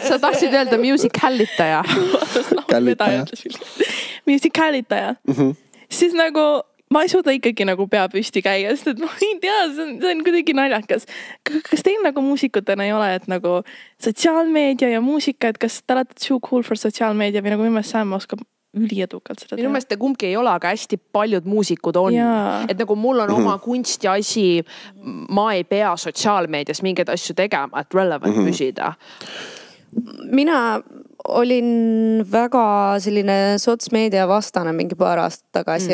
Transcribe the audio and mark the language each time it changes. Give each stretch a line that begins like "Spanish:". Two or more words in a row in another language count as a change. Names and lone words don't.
Estonian: Sa tahtsid öelda muusikalitaja. Muusikalitaja. Siis nagu... Ma ei suuda ikkagi nagu pea püsti käia, sest et ma ei tea, see on kuidagi naljakas. Kas teil nagu muusikutena ei ole, et nagu sotsiaalmeedia ja muusika, et kas te olete
English: too cool for
Estonian: sotsiaalmeedia või nagu minu meelest Sam oskab üliedukalt seda teha? Minu meelest kumbki ei ole, aga hästi paljud muusikud on. Et nagu mul on oma kunsti asi, ma ei pea sotsiaalmeedias mingeid asju tegema, et relevant püsida. Mina olin väga selline sotsmeedia vastane mingi paar aastat tagasi.